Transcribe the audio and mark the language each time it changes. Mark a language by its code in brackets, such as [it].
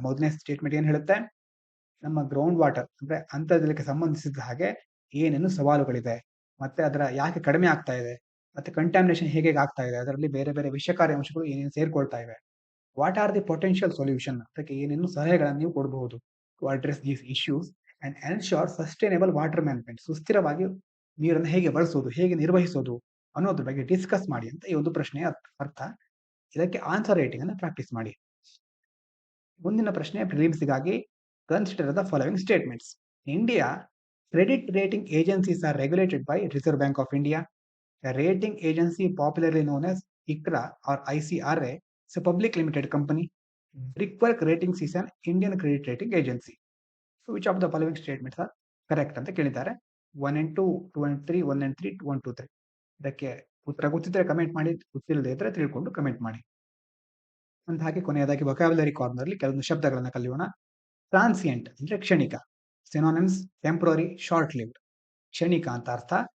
[kn] ಮೊದಲನೇ ಸ್ಟೇಟ್ಮೆಂಟ್ ಏನ್ ಹೇಳುತ್ತೆ? ನಮ್ಮ ಗ್ರೌಂಡ್ ವಾಟರ್ ಅಂದ್ರೆ ಅಂತರ್ಜಲಕ್ಕೆ ಸಂಬಂಧಿಸಿದ ಹಾಗೆ ಏನೇನು ಸವಾಲುಗಳಿದೆ, ಮತ್ತೆ ಅದರ ಯಾಕೆ ಕಡಿಮೆ ಆಗ್ತಾ ಇದೆ, ಮತ್ತೆ ಕಂಟಾಮಿನೇಷನ್ ಹೇಗೆ ಆಗ್ತಾ ಇದೆ, ಅದರಲ್ಲಿ ಬೇರೆ ಬೇರೆ ವಿಷಕಾರಿ ಅಂಶಗಳು ಏನೇನು ಸೇರ್ಕೊಳ್ತಾ ಇವೆ, [en] what are the potential solution, [kn] ಅದಕ್ಕೆ ಏನೇನು ಸಲಹೆಗಳನ್ನು ನೀವು ಕೊಡಬಹುದು [en] To address these issues and ensure sustainable water management. [kn] ಸುಸ್ಥಿರವಾಗಿ ನೀರನ್ನು ಹೇಗೆ ಬಳಸೋದು, ಹೇಗೆ ನಿರ್ವಹಿಸೋದು ಅನ್ನೋದ್ರ ಬಗ್ಗೆ ಡಿಸ್ಕಸ್ ಮಾಡಿ ಅಂತ ಈ ಒಂದು ಪ್ರಶ್ನೆಯ ಅರ್ಥ. ಇದಕ್ಕೆ ಆನ್ಸರ್ ರೈಟಿಂಗ್ ಅನ್ನು ಪ್ರಾಕ್ಟೀಸ್ ಮಾಡಿ. ಮುಂದಿನ ಪ್ರಶ್ನೆ ಪ್ರಿಲಿಮ್ಸ್ಗಾಗಿ. [en] Consider the following statements. India credit rating agencies are regulated by Reserve Bank of India. A rating agency popularly known as ICRA or ICRA is a public limited company. Brickwork Ratings is an Indian credit rating agency. So which of the following statements are correct [kn] ಅಂತ ಕೇಳಿದ್ದಾರೆ. [en] 1 and 2, 2 and 3, 1 and 3, 1, 2, 3. [kn] ಇದಕ್ಕೆ ಉತ್ತರ ಗೊತ್ತಿದ್ರೆ comment ಮಾಡಿ, ಗೊತ್ತಿಲ್ಲದೆ ಇದ್ರೆ ತಿಳ್ಕೊಂಡು comment ಮಾಡಿ. ಅಂತ ಹಾಗೆ ಕೊನೆಯದಾಗಿ ವೊಕ್ಯಾಬ್ಯುಲರಿ ಕಾರ್ನರ್ ಅಲ್ಲಿ ಕೆಲವೊಂದು ಶಬ್ದಗಳನ್ನ ಕಲಿಯೋಣ. ಟ್ರಾನ್ಸಿಯೆಂಟ್ ಅಂದ್ರೆ ಕ್ಷಣಿಕ. [en] Synonyms: temporary, short lived. [kn] ಕ್ಷಣಿಕ ಅಂತ ಅರ್ಥ.